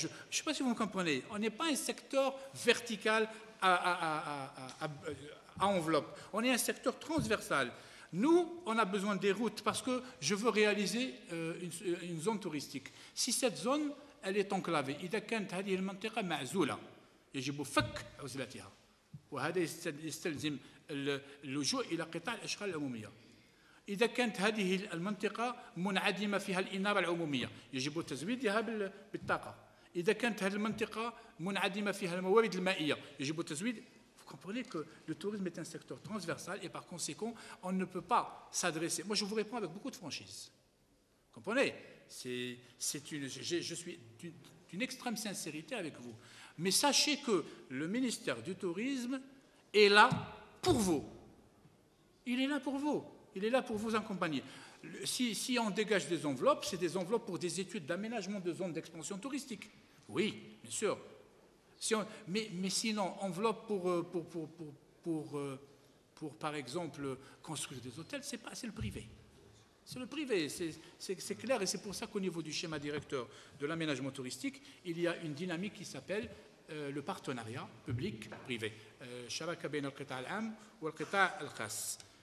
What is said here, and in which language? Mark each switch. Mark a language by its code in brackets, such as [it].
[fr] Je ne sais pas si vous me comprenez. On n'est pas un secteur vertical à enveloppe. On est un secteur transversal. Nous, on a besoin des routes parce que je veux réaliser une zone touristique. Si cette zone, elle est enclavée, [ar] إذا كانت هذه المنطقة معزولة يجب فك عزلتها وهذا يستلزم اللجوء إلى قطاع الأشغال العمومية. إذا كانت هذه المنطقة منعدمة فيها الإنارة العمومية يجب تزويدها بالطاقة. إذا كانت هذه المنطقة منعدمة فيها الموارد المائية يجب تزويد. [fr] Vous comprenez que le tourisme est un secteur transversal et par conséquent, on ne peut pas s'adresser. Moi, je vous réponds avec beaucoup de franchise. Vous comprenez? Je suis d'une extrême sincérité avec vous. Mais sachez que le ministère du Tourisme est là pour vous. Il est là pour vous. Il est là pour vous accompagner. Si on dégage des enveloppes, c'est des enveloppes pour des études d'aménagement de zones d'expansion touristique. Oui, bien sûr. Mais sinon, enveloppe pour, par exemple, construire des hôtels, c'est le privé. C'est le privé, c'est clair, et c'est pour ça qu'au niveau du schéma directeur de l'aménagement touristique, il y a une dynamique qui s'appelle le partenariat public-privé. [ar] شراكة بين القطاع العام والقطاع الخاص.